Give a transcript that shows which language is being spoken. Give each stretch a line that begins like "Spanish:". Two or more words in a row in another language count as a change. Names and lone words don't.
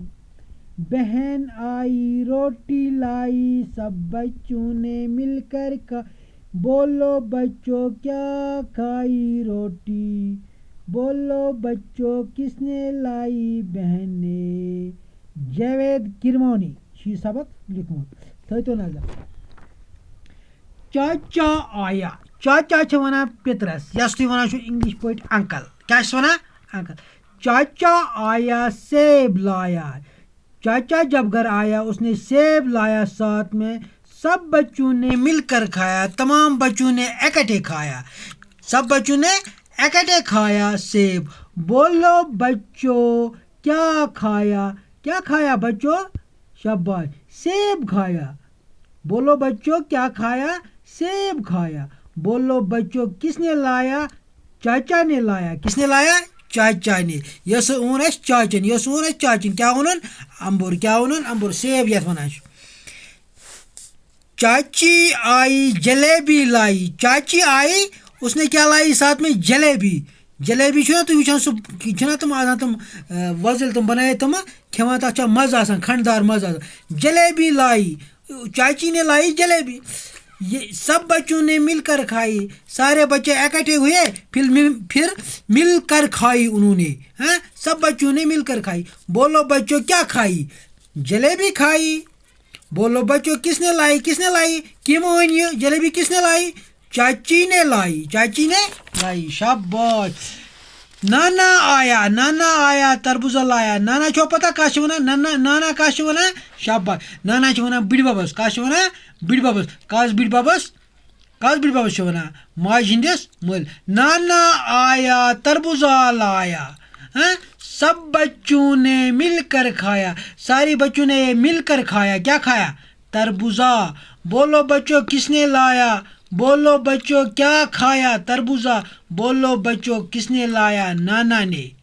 Urdu: بہن آئی روٹی لائی سب بچوں نے مل کر کھائی. بولو بچوں کیا کھائی روٹی. بولو بچوں کس نے لائی بہن نے.
Kashmiri: جاوید کرمانی چھ سبق لکھمت تھو نظر.
Urdu: چاچا آیا.
Kashmiri: چاچا ونان پترس یس تھی ونان انگلش پٲٹھۍ انکل. کیا ونان انکل.
Urdu: چاچا آیا سیب لایا. چاچا جب گھر آیا اس نے سیب لایا ساتھ میں. سب بچوں نے مل کر کھایا. تمام بچوں نے اکٹھے کھایا. سب بچوں نے اکٹھے کھایا سیب. بولو بچوں کیا کھایا. کیا کھایا بچوں. شاباش. سیب کھایا. بولو بچوں کیا کھایا سیب کھایا. بولو بچوں کس نے لایا چاچا نے لایا. کس نے لایا چاچا نے.
Kashmiri: یس اون اس چاچن کیا ونن امبر. کیا ونن امبر سیب یتھ ونان.
Urdu: چاچی آئی جلیبی لائی. چاچی آئی اس نے کیا لائی ساتھ میں جلیبی.
Kashmiri: جلیبی چھو نا تُہۍ وٕچھان سُہ چھِنہ تِم آسان تِم وۄزٕلۍ تِم بَنٲیِتھ تِمہٕ کھٮ۪وان تَتھ چھُ مَزٕ آسان کھنٛڈدار مَزٕ آسان.
Urdu: جلیبی لائی. چاچی نے لائی جلیبی. یہ سب بچوں نے مل کر کھائی. سارے بچے اکٹھے ہوئے پھر مل کر کھائی انہوں نے. ہاں سب بچوں نے مل کر کھائی. بولو بچوں کیا کھائی جلیبی کھائی. بولو بچوں کس نے لائی
English: come on
Urdu: یہ جلیبی کس نے لائی چاچی نے لائی. شاباش. نانا آیا تربوزہ لایا.
Kashmiri: نانا چھو پتہ کیا چھِ ونان. نانا کیا چھِ ونان. شاباش. نانا چھِ ونان بٕڈِ بَبَس. کیا چھِ ونان بٕڈِ بَبَس. کس بٕڈِ بَبَس چھِ ونان ماجہِ ہِنٛدِس مٲلۍ.
Urdu: نانا آیا تربوزہ لایا. ہاں سب بچوں نے مل کر کھایا. سارے بچوں نے مل کر کھایا. کیا کھایا تربوزہ. بولو بچوں کس نے لایا. بولو بچوں کیا کھایا تربوزہ. بولو بچوں کس نے لایا نانا نے.